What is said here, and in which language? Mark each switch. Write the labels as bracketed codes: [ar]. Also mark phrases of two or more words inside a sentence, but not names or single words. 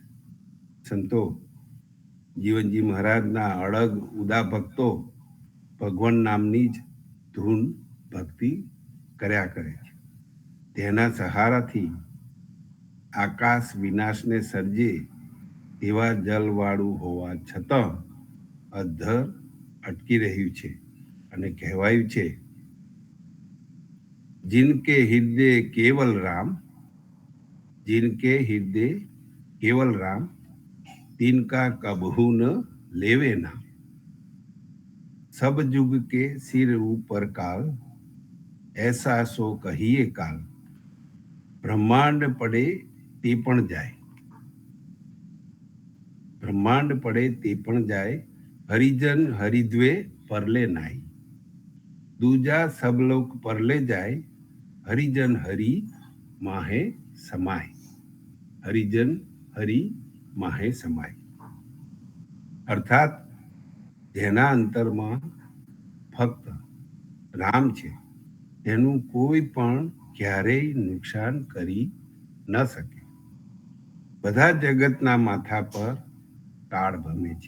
[gu] સંતો જીવનજી મહારાજના અડગ ઉદા ભક્તો ભગવાન નામની જ ધૂન ભક્તિ કર્યા કરે છે. તેના સહારાથી આકાશ વિનાશને સર્જે તેવા જલવાળું હોવા છતાં અધ્ધર અટકી રહ્યું છે. અને કહેવાયું છે, [hi] जिनके हृदय केवल राम, जिनके हृदय केवल राम, तिनका कबहू न लेवे नाम. सब जुग के सिर ऊपर काल, ऐसा सो कहिए काल, ब्रह्मांड पड़े ते पण जाए, ब्रह्मांड पड़े ते पण जाए, हरिजन हरिद्वे परले नाई, दूजा सब लोग परले जाए, हरिजन हरि माहे समाय, हरिजन हरि माहे समाय. [gu] અર્થાત જેના અંતરમાં ફક્ત રામ છે તેનું કોઈ પણ ક્યારેય નુકસાન કરી ન શકે. બધા જગતના માથા પર કાળ ભમે છે.